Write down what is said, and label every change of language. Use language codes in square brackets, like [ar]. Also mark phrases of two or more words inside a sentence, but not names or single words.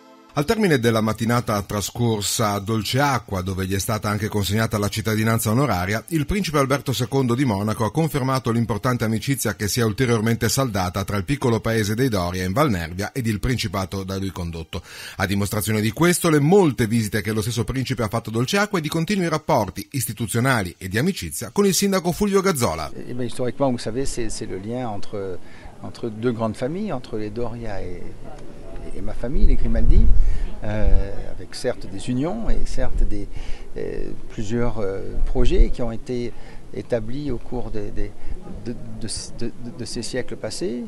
[it] Al termine della mattinata trascorsa a Dolceacqua, dove gli è stata anche consegnata la cittadinanza onoraria, il principe Alberto II di Monaco ha confermato l'importante amicizia che si è ulteriormente saldata tra il piccolo paese dei Doria in Val Nervia ed il principato da lui condotto. A dimostrazione di questo, le molte visite che lo stesso principe ha fatto a Dolceacqua e di continui rapporti istituzionali e di amicizia con il sindaco Fulvio Gazzola. [fr] Historiquement, vous savez, c'est le lien entre deux grandes familles, entre les Doria et ma famille, les Grimaldi, avec certes des unions et certes plusieurs projets qui ont été établis au cours de ces siècles passés.